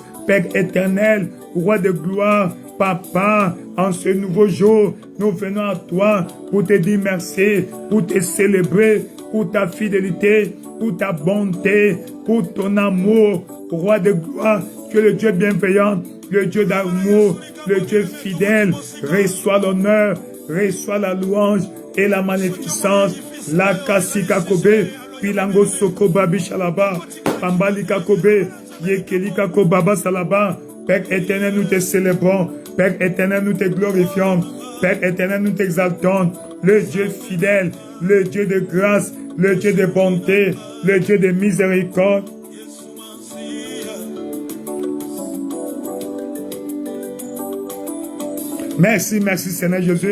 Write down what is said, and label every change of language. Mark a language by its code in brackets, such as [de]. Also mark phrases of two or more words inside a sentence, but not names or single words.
[fr] Père éternel, Roi de gloire, Papa, en ce nouveau jour, nous venons à toi pour te dire merci, pour te célébrer, pour ta fidélité, pour ta bonté, pour ton amour. Roi de gloire, tu es le Dieu bienveillant, le Dieu d'amour, le Dieu fidèle. Reçois l'honneur, reçois la louange et la magnificence. La kasika kobe, pilango soko babi shalaba, pambalika kobe, yekelika kobaba salaba. Père éternel, nous te célébrons. Père éternel, nous te glorifions. Père éternel, nous t'exaltons. Le Dieu fidèle, le Dieu de grâce, le Dieu de bonté, le Dieu de miséricorde. Merci, merci Seigneur Jésus.